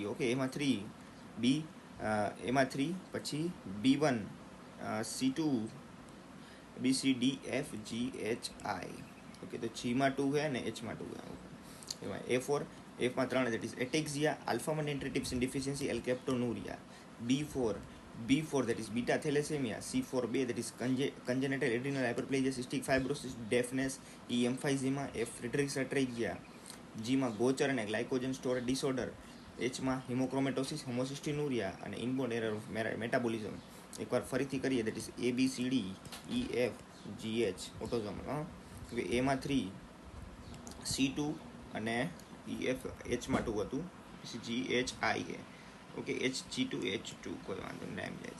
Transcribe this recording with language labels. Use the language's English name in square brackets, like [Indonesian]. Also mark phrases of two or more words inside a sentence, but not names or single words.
[Gujarati] ઓકે, એમાં 3 બી, એમાં 3 પછી B1 C2 BCDFGHI. ઓકે, તો જીમાં 2 है અને એચમાં 2 है. એમાં A4 એફમાં 3 [English] that is ataxia, alpha-1 antitrypsin deficiency, alkaptonuria. B4 that is beta thalassemia. C4b that is congenital adrenal hyperplasia, cystic fibrosis, deafness, E emphysema, F Friedreich's ataxia. [Gujarati] G માં ગોચર અને [English] glycogen storage disorder, [Gujarati] એચમાં [English] hemochromatosis, homocystinuria [Gujarati] અને [English] inborn error of metabolism. [Gujarati] એકવાર ફરીથી કરીએ, [English] that is ABCDEFGH autosomal. [Gujarati] એમાં 3, C2 અને EF Hમાં 2 હતું, GHI ઓકે, HG2H2 કોઈ વાંધો નહીં, ટાઈમ જાય તો.